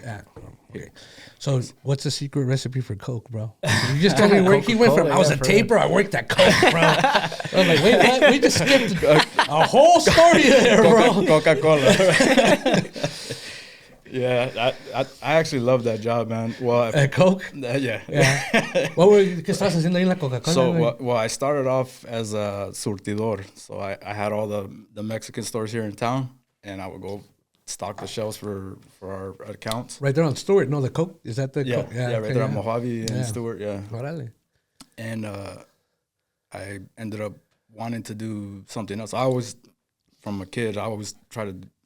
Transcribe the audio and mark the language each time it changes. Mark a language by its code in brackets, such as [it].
[en] Yeah. Okay. So what's the secret recipe for Coke, bro? You just told me where he went from. I was a taper. I worked at Coke, bro. I was like, wait, what? We just skipped a whole story there, bro. Coca-Cola. Yeah, I actually love that job, man. Well, at Coke? Yeah. [es] ¿Qué estabas haciendo ahí en la Coca-Cola? [en] So, I started off as a surtidor. So I had all the Mexican stores here in town, and I would go stock the shelves for our accounts. Right there on Stewart. No, the Coke? Is that the Coke? Yeah, right there on Mojave and Stewart, yeah. [es] Órale. [en] And I ended up wanting to do something else. I always, from a kid, I always try to